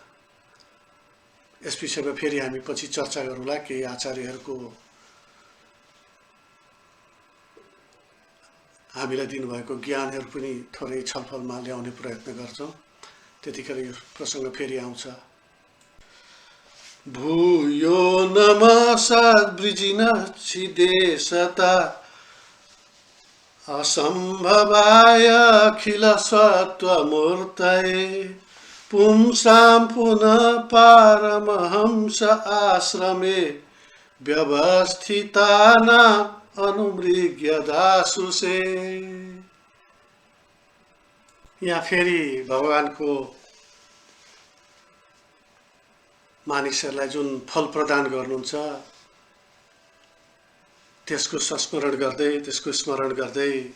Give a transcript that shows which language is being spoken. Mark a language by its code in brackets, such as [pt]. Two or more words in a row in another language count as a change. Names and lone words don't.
[ne] यस विषयमा फेरि हामी पछि चर्चा गरौँला। केही आचार्यहरूको हामीलाई दिनुभएको ज्ञानहरू पनि थोरै छलफलमा ल्याउने प्रयत्न गर्छौँ। त्यतिखेर यो प्रसङ्ग फेरि आउँछ। [sa] भूयो नमः सद्वृजिनः छिदेशता असम्भवाय अखिल सत्त्वमूर्तये पुंसां पुनः पारमहंस आश्रमे व्यवस्थितानाम् अनुमृग्य दासुसे। [ne] यहाँ फेरि भगवानको मानिसहरूलाई जुन फल प्रदान गर्नुहुन्छ त्यसको संस्मरण गर्दै, त्यसको स्मरण गर्दै